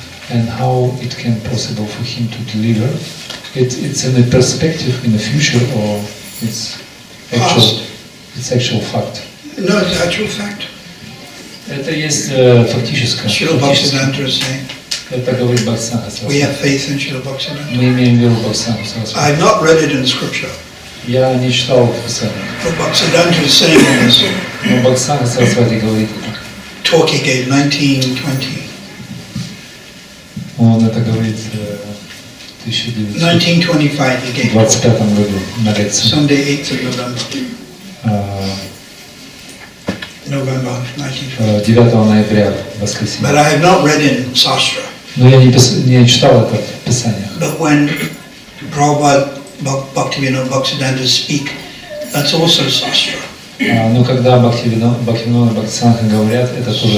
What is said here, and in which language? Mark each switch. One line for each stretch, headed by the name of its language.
English: And how it can possible for him to deliver? It's in a perspective in the future, or it's actual fact. No, it's actual fact.
Russian: Это есть фактическое.
English: Srila Bhaktisiddhanta is saying,
Russian: Это говорит Бхактисиданта
English: we have faith in Srila Bhaktisiddhanta.
Russian: Мы имеем веру в Бхактисиданта Сарасвати.
English: I've not read it in scripture,
Russian: Я не читал в Писании,
English: but Bhaktisiddhanta is saying in this
Russian: но Бхактисиданта Сарасвати говорит,
English: talk he gave 1920.
Russian: он это говорит в 1925
English: 1925 he gave
Russian: году на лекции.
English: Sunday 8th of November. November 1920.
Russian: 9 ноября, воскресенье.
English: But I have not read in Sastra.
Russian: Но я не читал это в Писаниях.
English: But when Prabhupada Bhaktivinoda Bhaktisiddhanta speak, that's also Sastra.
Russian: Но когда Бхактивинода Бхактисиданта говорят, это тоже